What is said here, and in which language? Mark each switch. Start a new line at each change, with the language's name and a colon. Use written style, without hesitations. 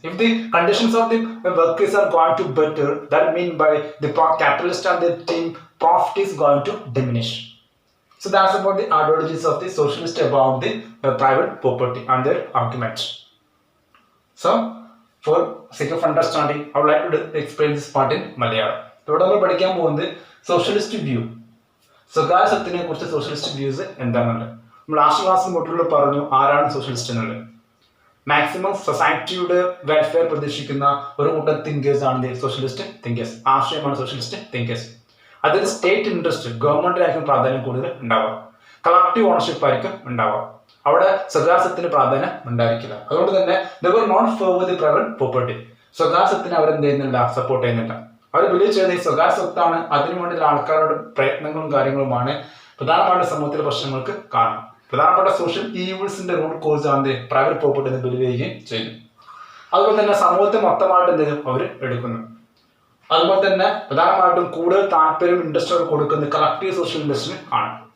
English: If the conditions of the workers are going to better, that means by the capitalist and the team, profit is going to diminish. So that's about the ideologies of the socialist about the private property and their arguments. So, for sake of understanding, I would like to explain this part in Malayalam.
Malayalam: ഇവിടെ നമ്മൾ പഠിക്കാൻ പോകുന്നത് socialist view, സ്വകാര്യ സ്വത്തിനെ കുറിച്ച് socialist views എന്താണെന്നുള്ളത്. നമ്മൾ last ക്ലാസ്സിൽ മുട്ടുള്ള പറഞ്ഞു ആരാണ് സോഷ്യലിസ്റ്റ് എന്നുള്ളത്. മാക്സിമം സൊസൈറ്റിയുടെ വെൽഫെയർ പ്രതീക്ഷിക്കുന്ന ഒരു കൂട്ടം തിങ്കേഴ്സ് ആണ് സോഷ്യലിസ്റ്റ് തിങ്കേഴ്സ്. ആശയമാണ് സോഷ്യലിസ്റ്റ് തിങ്കേഴ്സ്. അതായത് സ്റ്റേറ്റ് ഇൻട്രസ്റ്റ്, ഗവൺമെന്റിനായിരിക്കും പ്രാധാന്യം കൂടുതൽ ഉണ്ടാവുക, കളക്റ്റീവ് ഓണർഷിപ്പ് ആയിരിക്കും ഉണ്ടാവുക. അവിടെ സ്വകാര്യത്തിന് പ്രാധാന്യം ഉണ്ടായിരിക്കില്ല. അതുകൊണ്ട് തന്നെ
English: they were not favor the private property.
Malayalam: സ്വകാര്യത്തിന് അവരെന്ത് ചെയ്യുന്നില്ല, സപ്പോർട്ട് ചെയ്യുന്നില്ല. അവർ ബിലീവ് ചെയ്ത ഈ സ്വകാര്യ സ്വത്താണ്, അതിനുവേണ്ടിയുള്ള ആൾക്കാരുടെ പ്രയത്നങ്ങളും കാര്യങ്ങളുമാണ് പ്രധാനമായിട്ട് സമൂഹത്തിലെ പ്രശ്നങ്ങൾക്ക് കാരണം. പ്രധാനപ്പെട്ട സോഷ്യൽ ഈവിൾസിന്റെ റൂട്ട് കോസ് ആണ് പ്രൈവറ്റ് പ്രോപ്പർട്ടി എന്ന് ബിലീവ് ചെയ്യുകയും ചെയ്തു. അതുപോലെ തന്നെ സമൂഹത്തെ മൊത്തമായിട്ട് എന്ത് ചെയ്യും അവർ എടുക്കുന്നു. അതുപോലെ തന്നെ പ്രധാനമായിട്ടും കൂടുതൽ താല്പര്യം ഇൻട്രസ്റ്റ് കൊടുക്കുന്നത് കളക്റ്റീവ് സോഷ്യൽ ഇൻട്രസ്റ്റിന് ആണ്.